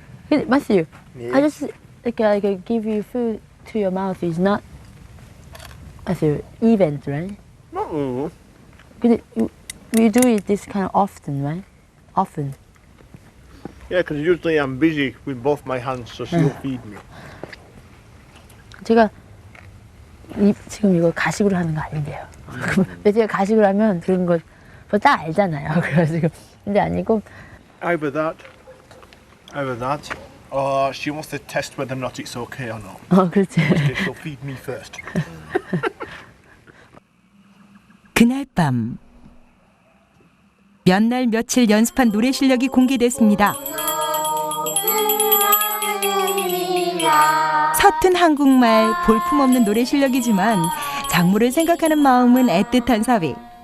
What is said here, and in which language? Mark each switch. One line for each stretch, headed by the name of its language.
English: Matthew, I just like give you food to your mouth is not Matthew event, right? Not really. But we do it this kind of often, right? Often. Yeah, because usually I'm busy with both my hands, so she'll feed me.
Korean: 제가 지금 이거 가식으로 하는 거 아닌데요. 제가 가식으로 하면 그런 거 다 알잖아요. 그래가지고 근데 아니고
English: Either that, or she wants to test whether or not it's okay or not.
Korean: 그렇지.
English: She'll feed me first.
Korean: 그날 밤 몇 날 며칠 연습한 노래 실력이 공개됐습니다. 서툰 한국말, 볼품없는 노래 실력이지만 장모를 생각하는 마음은 애틋한 사위.